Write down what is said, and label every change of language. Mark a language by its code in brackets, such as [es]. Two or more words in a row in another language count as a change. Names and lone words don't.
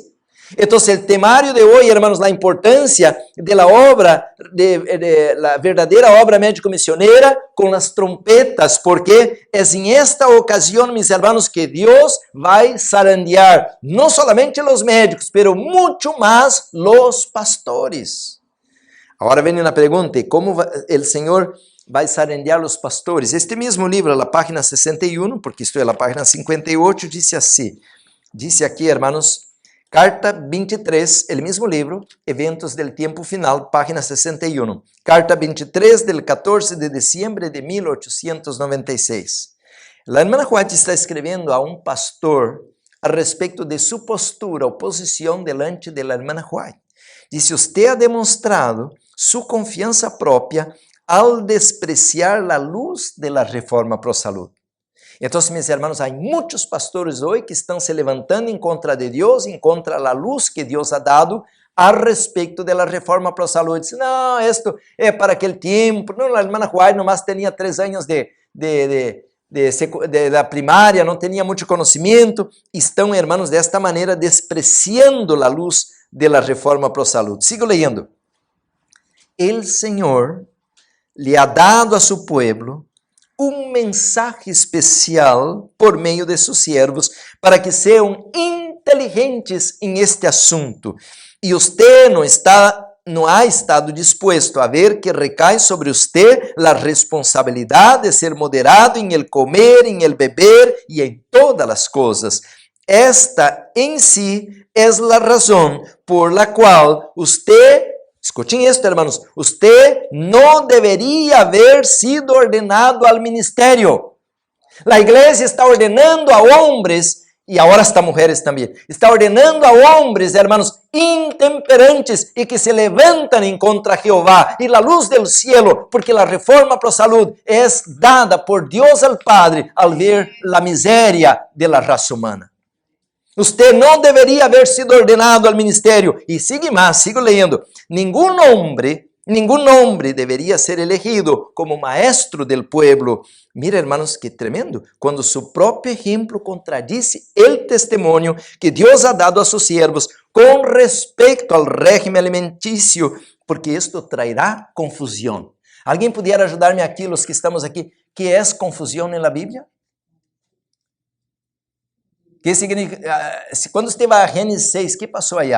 [pt] Então, o temario de hoje, hermanos, a importância da obra, da verdadeira obra médico-missioneira com as trompetas, porque é em esta ocasião, meus hermanos, que Deus vai zarandear não somente os médicos, pero muito mais os pastores. Agora vem a pergunta, como o Senhor vai zarandear os pastores? Este mesmo livro, na página 61, porque isto é a página 58, diz assim, diz aqui, hermanos, Carta 23, o mesmo livro, [es] Eventos del Tiempo Final, página 61. Carta 23 del 14 de diciembre de 1896. La hermana White está [pt] escrevendo a um pastor a respeito de sua postura ou posição [es] delante de la hermana White. Diz, usted ha demonstrado [pt] sua confiança própria ao [es] despreciar a luz de la reforma pro salud. [pt] Então, meus irmãos, há muitos pastores hoje que estão se levantando em contra de Deus, em contra da luz que Deus ha dado a respeito da reforma para a saúde. Dizem, não, isto é para aquele tempo. Não, a irmã Juárez nomás tinha 3 anos da primária, não tinha muito conhecimento. Estão, irmãos, desta maneira, despreciando a luz da reforma para a saúde. Sigo lendo. El Senhor lhe ha dado [es] a su pueblo [pt] um mensaje especial por meio de seus servos para que sejam inteligentes em este assunto. E você não ha estado disposto a ver que recai sobre você a responsabilidade de ser moderado em [es] el comer, [pt] em [es] el beber [pt] e em todas as coisas. Esta em si é a razão por la qual você, [es] escuchen esto, hermanos, usted no debería haber sido ordenado al ministerio. La iglesia está ordenando a hombres, y ahora hasta mujeres también, está ordenando a hombres, hermanos, intemperantes y que se levantan en contra de Jehová y la luz del cielo, porque la reforma pro salud es dada por Dios al Padre al ver la miseria de la raza humana. Usted no deveria haber sido ordenado al ministerio. [pt] E sigue mais, sigo lendo. Nenhum hombre deveria ser elegido como [es] maestro del pueblo. Mira, hermanos, que tremendo. [pt] Quando su próprio exemplo contradice el testemunho que Deus ha dado [es] a sus siervos [pt] com respeito ao régimen alimenticio, porque isto trairá confusão. Alguém pudiera ajudar-me aqui, os que estamos aqui, que é confusão na Bíblia? Que significa, quando esteve a Gênesis 6, que passou allá?